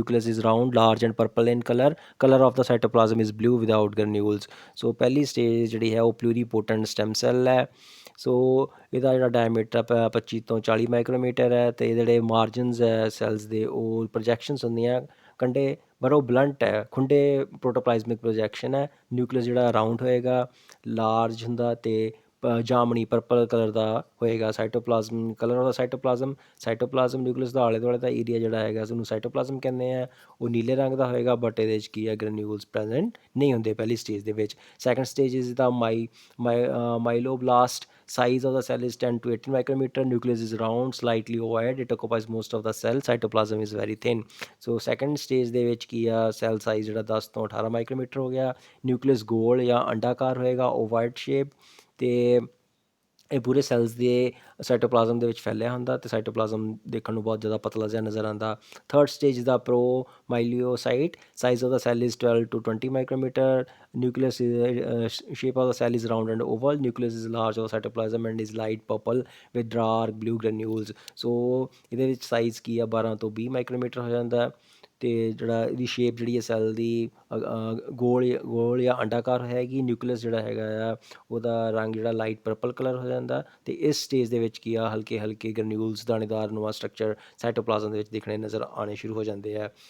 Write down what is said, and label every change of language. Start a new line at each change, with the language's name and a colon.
English: Nucleus is round, large and purple in color. Color of the cytoplasm is blue without granules.
Punjabi: So ਪਹਿਲੀ stage ਜਿਹੜੀ ਹੈ ਉਹ ਪਲੂਰੀਪੋਟੈਂਟ stem cell ਹੈ। ਸੋ ਇਹਦਾ ਜਿਹੜਾ ਡਾਇਮੀਟਰ 25 ਤੋਂ 40 ਮਾਈਕਰੋਮੀਟਰ ਹੈ, ਅਤੇ ਜਿਹੜੇ ਮਾਰਜਨਸ ਹੈ ਸੈਲਸ ਦੇ ਉਹ ਪ੍ਰੋਜੈਕਸ਼ਨਸ ਹੁੰਦੀਆਂ ਕੰਢੇ, ਪਰ ਉਹ ਬਲੰਟ ਹੈ, ਖੁੰਡੇ ਪ੍ਰੋਟੋਪਲਾਜ਼ਮਿਕ ਪ੍ਰੋਜੈਕਸ਼ਨ ਹੈ। ਨਿਊਕਲੀਅਸ ਜਿਹੜਾ ਰਾਊਂਡ ਹੋਏਗਾ, ਲਾਰਜ ਹੁੰਦਾ, ਅਤੇ ਜਾਮਣੀ ਪਰਪਲ ਕਲਰ ਦਾ ਹੋਏਗਾ। Cytoplasm
English: colour of the cytoplasm
Punjabi: nucleus ਦਾ ਆਲੇ ਦੁਆਲੇ ਦਾ ਏਰੀਆ ਜਿਹੜਾ ਹੈਗਾ ਉਹਨੂੰ ਸਾਈਟੋਪਲਾਜ਼ਮ ਕਹਿੰਦੇ ਆ, ਉਹ ਨੀਲੇ ਰੰਗ ਦਾ ਹੋਏਗਾ, ਬਟ ਇਹਦੇ 'ਚ ਕੀ ਹੈ ਗ੍ਰੈਨੂਲਸ ਪ੍ਰੈਜੈਂਟ ਨਹੀਂ ਹੁੰਦੇ ਪਹਿਲੀ ਸਟੇਜ ਦੇ ਵਿੱਚ।
English: Second stage is the myeloblast. Size of the cell is 10 to 18 micrometer. Nucleus is round, slightly ovoid. It occupies most of the cell. Cytoplasm is very thin. So second stage
Punjabi: ਦੇ ਵਿੱਚ ਕੀ ਆ, cell size ਜਿਹੜਾ 10 ਤੋਂ 18 ਮਾਈਕਰੋਮੀਟਰ ਹੋ ਗਿਆ। Nucleus ਗੋਲ ਜਾਂ ਅੰਡਾਕਾਰ ਹੋਏਗਾ, ਓਵਾਇਡ shape, ਅਤੇ ਇਹ ਪੂਰੇ ਸੈਲਸ ਦੇ ਸਾਈਟੋਪਲਾਜ਼ਮ ਦੇ ਵਿੱਚ ਫੈਲਿਆ ਹੁੰਦਾ ਅਤੇ ਸਾਈਟੋਪਲਾਜ਼ਮ ਦੇਖਣ ਨੂੰ ਬਹੁਤ ਜ਼ਿਆਦਾ ਪਤਲਾ ਜਿਹਾ ਨਜ਼ਰ ਆਉਂਦਾ।
English: Third stage ਦਾ promyelocyte, size of the cell is 12 to 20 micrometer, nucleus shape of the cell is round and oval, nucleus is large of cytoplasm and is light purple with dark blue granules।
Punjabi: ਸੋ ਇਹਦੇ ਵਿੱਚ size ਕੀ ਆ 12 ਤੋਂ 20 ਮਾਈਕਰੋਮੀਟਰ ਹੋ ਜਾਂਦਾ ਅਤੇ ਜਿਹੜਾ ਇਹਦੀ shape ਜਿਹੜੀ ਹੈ ਸੈੱਲ ਦੀ ਗੋਲ ਜਾਂ ਅੰਡਾਕਾਰ ਹੈਗੀ। ਨਿਊਕਲੀਅਸ ਜਿਹੜਾ ਹੈਗਾ ਆ ਉਹਦਾ ਰੰਗ ਜਿਹੜਾ ਲਾਈਟ ਪਰਪਲ ਕਲਰ ਹੋ ਜਾਂਦਾ ਅਤੇ ਇਸ ਸਟੇਜ ਦੇ ਵਿੱਚ ਕੀ ਆ ਹਲਕੇ ਹਲਕੇ ਗਰਨਿਊਲਸ ਦਾਣੇਦਾਰ ਨਵਾਂ ਸਟਰਕਚਰ ਸਾਈਟੋਪਲਾਜ਼ਮ ਦੇ ਵਿੱਚ ਦਿਖਣੇ ਨਜ਼ਰ ਆਉਣੇ ਸ਼ੁਰੂ ਹੋ ਜਾਂਦੇ ਆ।